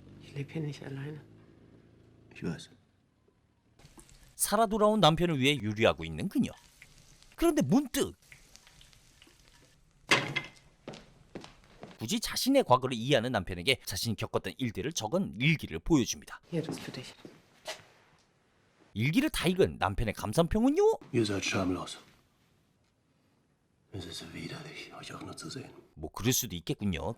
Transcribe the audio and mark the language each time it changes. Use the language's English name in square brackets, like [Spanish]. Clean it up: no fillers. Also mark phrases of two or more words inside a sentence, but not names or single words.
[German] Ich lebe hier nicht alleine. Ich weiß. [Korean] 살아 돌아온 남편을 위해 요리하고 있는 그녀. 그런데 문득 굳이 자신의 과거를 이해하는 남편에게 자신이 겪었던 일들을 적은 일기를 보여줍니다. [German] Hier, das ist für dich. [Korean] 일기를 다 읽은 남편의 감상평은요? [German] Ihr seid schamlos. Es ist widerlich, euch auch nur zu sehen. [Korean] 뭐 그럴 수도 있겠군요.